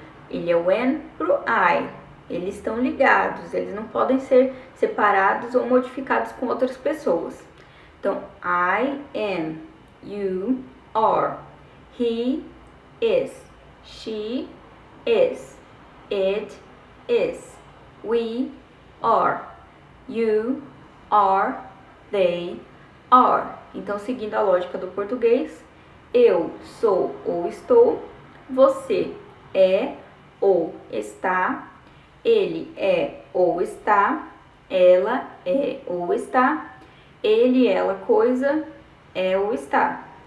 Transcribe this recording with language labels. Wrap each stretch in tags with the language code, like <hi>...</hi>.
<pt>Ele é o am pro I. Eles estão ligados, eles não podem ser separados ou modificados com outras pessoas.</pt> <en>Então, I am, you are, he is, she is, it is, we are, you are, they are.</en> <pt>Então, seguindo a lógica do português, eu sou ou estou, você é ou está, ele é ou está, ela é ou está, ele, ela, coisa, é ou está.</pt>